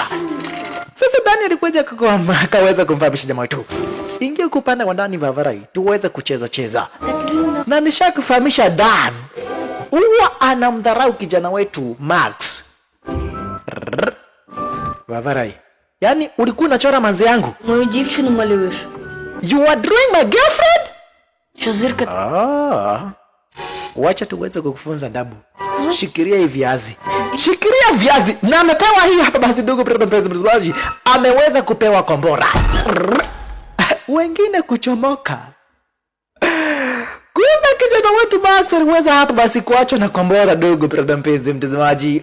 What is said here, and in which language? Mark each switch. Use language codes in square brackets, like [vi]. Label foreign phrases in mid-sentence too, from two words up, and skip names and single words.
[sw] Sasa Dan alikuja akaweza kumfahamisha jamaa wetu. Ingia kupanda wa ndani Vavarai tuweze kucheza. Na nishakufahamisha Dan. Huwa anamdharau kijana wetu Max. Vavarai. Yaani ulikuwa unachora manzi yangu? [uk] Мою дівчину малюєш. [en] You are drawing my girlfriend? [uk] Що зирка? [sw] Wacha tuweze kukufunza ndabu. Shikiria hivi viazi. Shikiria viazi. Na amepewa hii hapa basi ndugu mpenzi mtazamaji. Ameweza kupewa kombora. Wengine kuchomoka. Kumbe kijana wetu Max aliweza hapa basi kuachwa na kombora ndugu mpenzi mtazamaji.